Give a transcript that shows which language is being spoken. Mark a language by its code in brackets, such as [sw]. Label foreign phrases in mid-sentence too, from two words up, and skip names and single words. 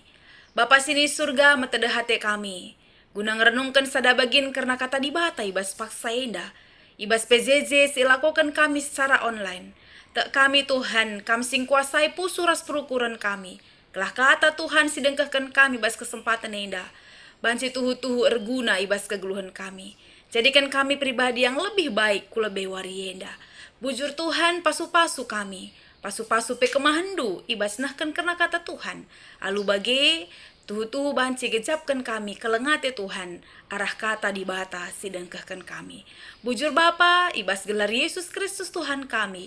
[btx] Bapa sini surga metede hati kami. Guna ngerenungkan sada bagin karena kata dibata ibas paksa indah. [id] Ibas PJJ silakukan kami secara online. [btx] Tak kami Tuhan, kami sing kuasai pusu ras perukuran kami. Kelah kata Tuhan sidengkahkan kami bas kesempatan indah. Banci tuhu-tuhu erguna ibas kegeluhan kami. [id] Jadikan kami pribadi yang lebih baik ku lebih warienda. [btx] Bujur Tuhan pasu-pasu kami. Pasu-pasu pe kemahandu ibas nahkan karena kata Tuhan. Alu bage tuhu-tuhu banci gejapkan kami kelengate Tuhan. Arah kata dibata sidengkahkan kami. Bujur Bapa ibas gelar Yesus Kristus Tuhan kami.